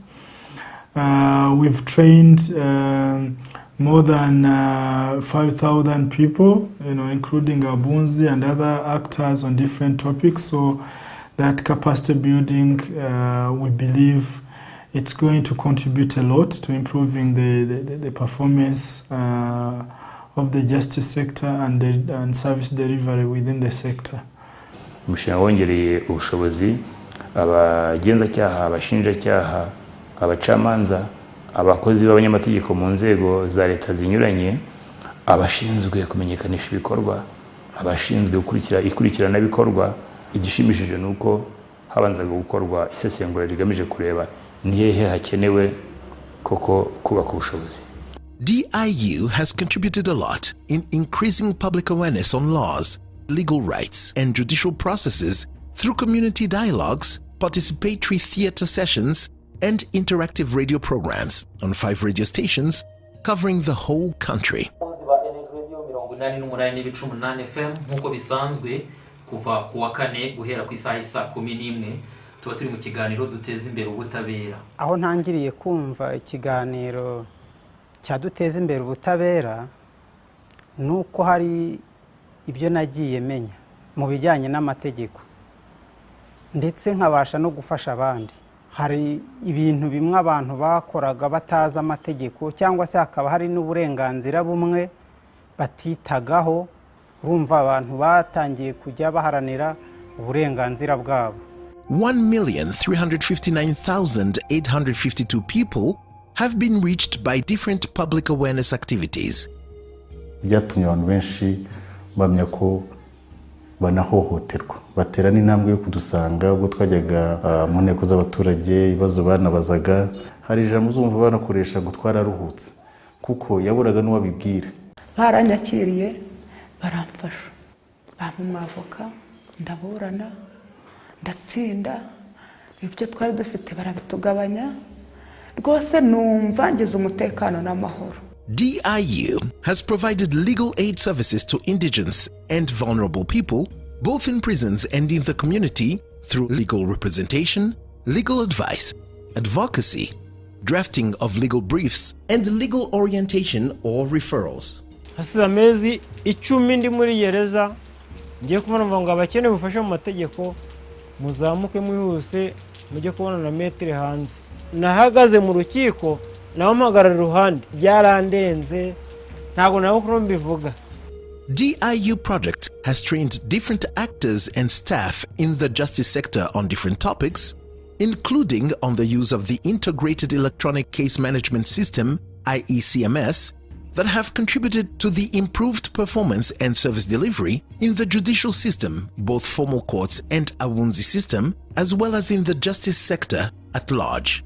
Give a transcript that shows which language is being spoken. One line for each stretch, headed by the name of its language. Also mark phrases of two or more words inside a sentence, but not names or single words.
English: We've trained more than 5,000 people, including Abunzi and other actors on different topics. So that capacity building, we believe it's going to contribute a lot to improving the performance of the justice sector and service delivery within the sector.
Kinyarwanda: Umushinga wongereye ubushobozi abagenzacyaha, abashinjacyaha, abacamanza, abakozi b'abanyamategeko mu nzego za leta zinyuranye, abashinzwe kumenyekanisha ibikorwa, abashinzwe ikurikirana bikorwa. Igishimishije nuko habanzaga gukorwa isesengura rigamije kureba ni hehe hakenewe koko kubaka ubushobozi.
English: DIU has contributed a lot in increasing public awareness on laws, legal rights, and judicial processes through community dialogues, participatory theater sessions, and interactive radio programs on 5 radio stations covering the whole country.
Kinyarwanda: Nkuko bisanzwe kuva kuwa kane guhera ku isaha 11 tuba turi mu kiganiro duteze imbere ubutabera. Aho ntangiriye kumva ikiganiro cya duteze imbere ubutabera nuko hari ibyo nagiye menya mu bijyanye n'amategeko ndetse nkabasha no gufasha abandi. Hari ibintu bimwe abantu bakoraga bataza amategeko cyangwa se hakaba hari n'uburenganzira bumwe batitagaho. Urumva abantu batangiye kujya baharanira uburenganzira bwabo.
English: 1,359,852 people have been reached by different public awareness activities.
Kinyarwanda: Byatumye abantu benshi bamenya ko banahohoterwa, batera n'intambwe yo kudusanga ubwo twajyaga mu nteko z'abaturage, ibibazo banabazaga. Hari ijambo uzumva banakoresha gutwara ruhutse kuko yaburaga n'uwabibwira. Baranyakiriye baramfasha, bamumavoka, ndaburana, ndatsinda, ibyo twari dufite barabitugabanya, rwose numva ngize umutekano n'amahoro.
English: DIU has provided legal aid services to indigents and vulnerable people, both in prisons and in the community, through legal representation, legal advice, advocacy, drafting of legal briefs, and legal orientation or referrals.
Kinyarwanda: Hasize amezi 10 ndi muri gereza, ngiye kubona ngo abakene bufasha mu mategeko muzamuke mwihuse mujye kubona na metre hanze. Nahagaze mu rukiko naho mpagarara ruhande byarandenze ntago naho kuro mbivuga.
English: DIU project has trained different actors and staff in the justice sector on different topics, including on the use of the Integrated Electronic Case Management System, Iecms, that have contributed to the improved performance and service delivery in the judicial system, both formal courts and Abunzi system, as well as in the justice sector at large.